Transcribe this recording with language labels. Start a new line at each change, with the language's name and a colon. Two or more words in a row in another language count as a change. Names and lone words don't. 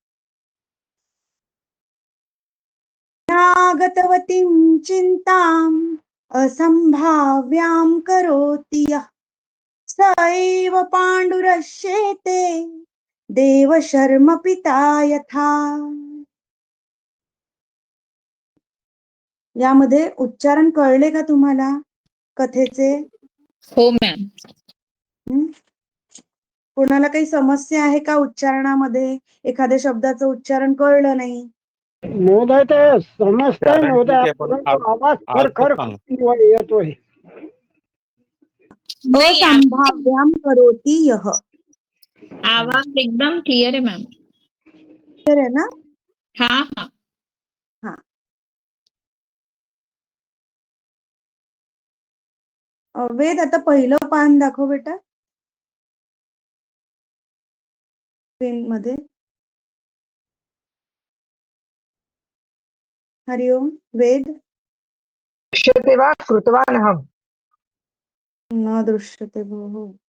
Sanskrit: नागतवतीं चिन्ताम् असम्भाव्यां करोति यः स एव पाण्डुरश्येते देवशर्म पिता यथा।
Marathi: यामध्ये उच्चारण कळले का तुम्हाला कथेचे? हो मॅम. हं? कोणाला काही समस्या आहे का उच्चारणामध्ये? एखाद्या शब्दाचं उच्चारण कळलं नाही? महोदय ते समजतंय कारण ठीक महोदय, आहे, पण परंतु आवाज अर्थ खरखर सांग. येतोय. नाही,
Sanskrit: असंभाव्यां करोति यः.
Marathi: आवाज एकदम क्लिअर आहे मॅम. क्लिअर आहे ना? हा हा. हा. वेद आता पहिलं पान दाखव बेटा स्क्रीन मध्ये. हरिओम वेद.
Sanskrit: दृश्यते वा कृतवान् अहम् न दृश्यते भोः.